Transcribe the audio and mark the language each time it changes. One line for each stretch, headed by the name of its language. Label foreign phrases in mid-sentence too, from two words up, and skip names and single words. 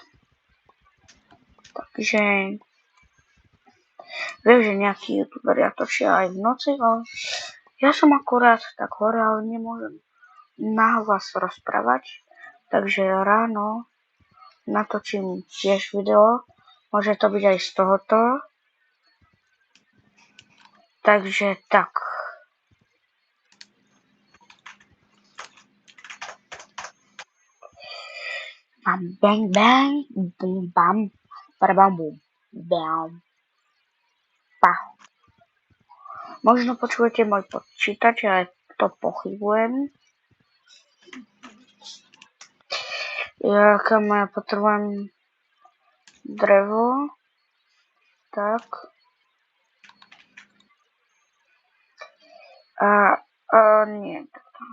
Slovak: Takže viem, že nejakí youtuberi točia aj v noci, ale ja som akurát tak hore, ale nemôžem nahlas rozprávať. Takže ráno natočím tiež video. Môže to byť aj z tohoto. Takže tak. Bam, bang, bang, bum, bam, bam, bum, bam, pa. Možno počujete môj počítač, ale to pochybujem. Ja potrebujem drevo. Tak. Nie, tak tam.